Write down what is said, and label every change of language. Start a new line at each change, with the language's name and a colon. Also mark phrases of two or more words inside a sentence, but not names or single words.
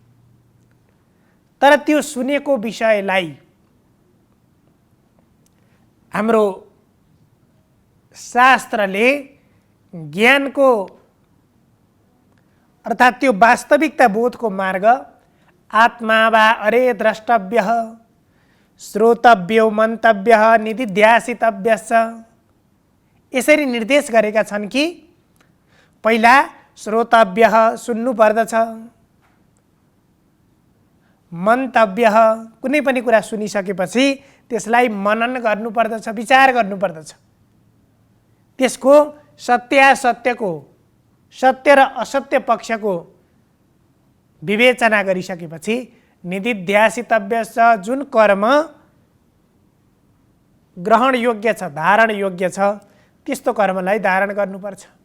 Nepali: तर त्यो सुनेको विषयलाई हाम्रो शास्त्रले ज्ञानको अर्थात् त्यो वास्तविकता बोधको मार्ग
Sanskrit: आत्मा वा अरे द्रष्टव्यः श्रोतव्यो मन्तव्यः निदिध्यासितव्यश्च
Nepali: यसरी निर्देश गरेका छन् कि पहिला श्रोतव्यः सुन्नु पर्दछ, मन्तव्यः कुनै पनि कुरा सुनिसकेपछि त्यसलाई मनन गर्नुपर्दछ, विचार गर्नुपर्दछ, त्यसको सत्यासत्यको सत्य र असत्य पक्षको विवेचना गरिसकेपछि निदिध्यासितव्यश्च जुन कर्म ग्रहण योग्य छ, धारण योग्य छ, त्यस्तो कर्मलाई धारण गर्नुपर्छ।